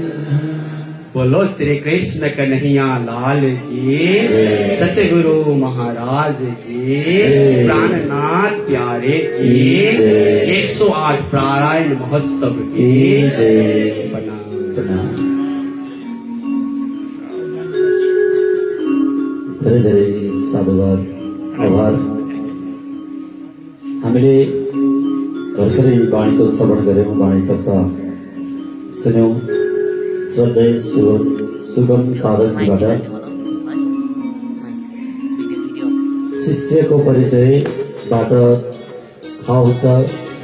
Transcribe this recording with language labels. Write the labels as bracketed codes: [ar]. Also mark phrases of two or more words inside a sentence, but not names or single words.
[hi] बोलो श्री कृष्ण कन्हैया लाल की सतगुरु महाराज की प्राणनाथ प्यारे की 108 पारायण महोत्सव की [ne] प्रणाम। धेरै धेरै साधुवाद आभार। हामीले भर्खरै वाणीको श्रवण गऱ्यौँ, वाणी चर्चा सुन्यौँ। श्रद्धेय सुगम साधकजीबाट शिष्यको परिचयबाट थाहा हुन्छ